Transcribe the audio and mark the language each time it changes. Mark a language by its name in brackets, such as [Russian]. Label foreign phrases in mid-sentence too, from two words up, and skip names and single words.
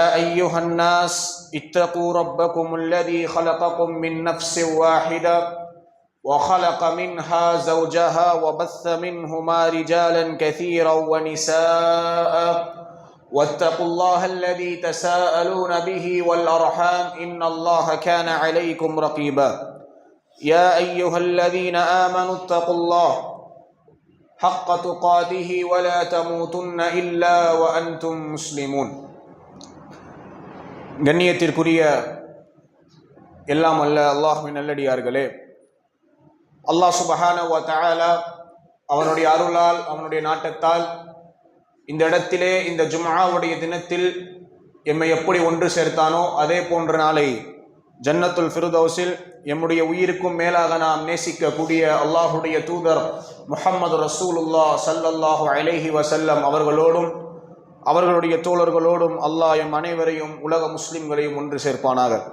[Arabic] أيها الناس اتقوا ربكم الذي خلقكم من نفس واحدة وخلق منها زوجها وبث منهما رجالا كثيرا ونساء واتقوا الله الذي تساءلون به والأرحام إن الله كان عليكم رقيبا يا أيها الذين آمنوا اتقوا الله حق تقاته ولا تموتن إلا وأنتم مسلمون [Tamil] கண்ணியத்திற்குரிய எல்லாம் அல்ல அல்லாஹ்வின் நல்லடியார்களே, அல்லாஹ் [Arabic] سبحانه و تعالى [Tamil] அவனுடைய அருளால் அவனுடைய நாட்டத்தால் இந்த இடத்திலே இந்த ஜும்ஆவுடைய தினத்தில் எம்மை எப்படி ஒன்று சேர்த்தானோ அதே போன்ற நாளை ஜன்னத்துல் ஃபிர்தௌஸில் எம்முடைய உயிருக்கும் மேலாக நாம் நேசிக்கக்கூடிய அல்லாஹுடைய தூதர் முஹம்மது [Arabic] رسول الله صلى الله عليه وسلم [Tamil] அவர்களோடும் அவர்களுடைய தோழர்களோடும் அல்லாஹ் எம் அனைவரையும் உலக முஸ்லிம்களையும் ஒன்று சேர்ப்பானாக.